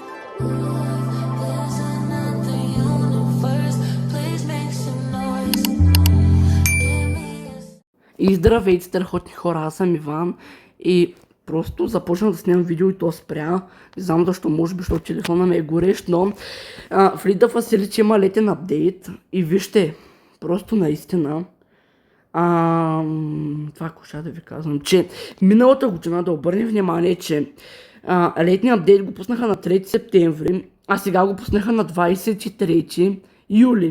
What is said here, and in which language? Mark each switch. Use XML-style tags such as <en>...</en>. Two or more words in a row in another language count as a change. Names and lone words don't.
<en>There's another universe. Please make some noise. Give me a</en> <bg>И здравейте, страхотни хора, аз съм Иван и просто започнах да снимам видео и то спря. Не знам защо, може би, защото телефона ми е горещ, но в Лида Василич има летен апдейт и вижте, просто наистина, това ако ще да ви казвам, че миналата година да обърнем внимание, че летният апдейт го пуснаха на 3 септември, а сега го пуснаха на 23 юли.</bg>